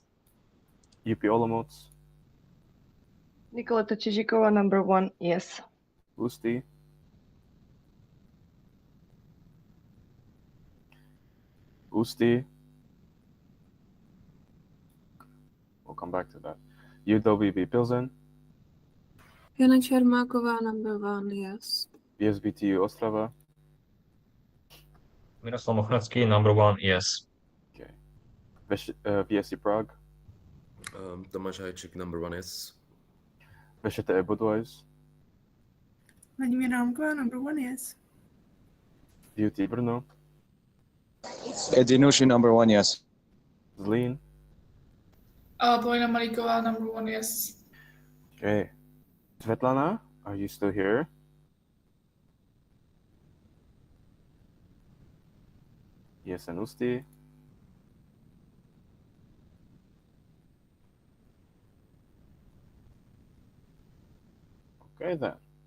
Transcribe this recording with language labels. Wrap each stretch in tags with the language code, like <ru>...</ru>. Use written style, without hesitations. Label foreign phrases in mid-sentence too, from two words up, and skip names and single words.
<en>UP Olomouc. Nikoleta Čižikova, number 1, yes. Ústí. Ústí. We'll come back to that. UWB Pilsen. Jana Čermáková, number 1, yes. VSBTU Ostrava. Miroslav Mochnatský, number 1, yes. Okay. VSC Prague. Tomáš Hajčík, number 1, yes. VŠTE Budweis. Vladimíra Rámková, number 1, yes. UT Brno. Edinushi, number 1, yes. Zlín. Polina Malíková, number 1, yes. Okay. Svetlana, are you still here? Yes, and Ústí. Okay then.</en>